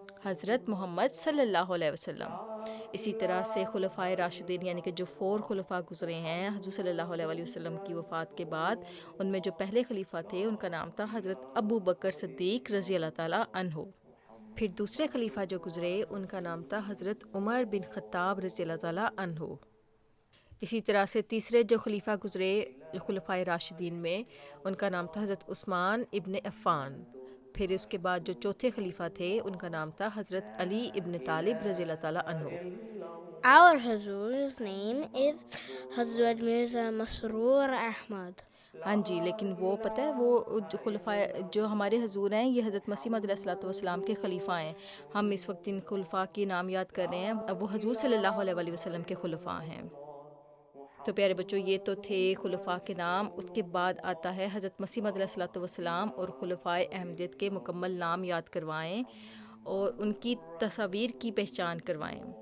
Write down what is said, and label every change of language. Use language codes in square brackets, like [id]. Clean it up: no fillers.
[ur] حضرت محمد صلی اللہ علیہ وسلم۔ اسی طرح سے خلفائے راشدین یعنی کہ جو 4 خلفاء گزرے ہیں حضور صلی اللہ علیہ وسلم کی وفات کے بعد، ان میں جو پہلے خلیفہ تھے ان کا نام تھا حضرت ابو بکر صدیق رضی اللہ تعالیٰ عنہ۔ پھر دوسرے خلیفہ جو گزرے ان کا نام تھا حضرت عمر بن خطاب رضی اللہ تعالیٰ عنہ۔ اسی طرح سے تیسرے جو خلیفہ گزرے خلفائے راشدین میں ان کا نام تھا حضرت عثمان ابن عفان۔ پھر اس کے بعد جو چوتھے خلیفہ تھے ان کا نام تھا حضرت علی ابن طالب رضی اللہ تعالیٰ عنہ۔ [en] Our Hazur's name is Hazrat Mirza Masroor Ahmad. [ur] ہاں جی، لیکن وہ پتہ ہے وہ جو خلفاء جو ہمارے حضور ہیں یہ حضرت مسیح موعود علیہ السلام کے خلیفہ ہیں۔ ہم اس وقت ان خلفاء کے نام یاد کر رہے ہیں، وہ حضور صلی اللہ علیہ وسلم کے خلفاء ہیں۔ تو پیارے بچوں یہ تو تھے خلفاء کے نام، اس کے بعد آتا ہے حضرت مسیح موعود علیہ السلام اور خلفائے احمدیت کے مکمل نام یاد کروائیں اور ان کی تصاویر کی پہچان کروائیں۔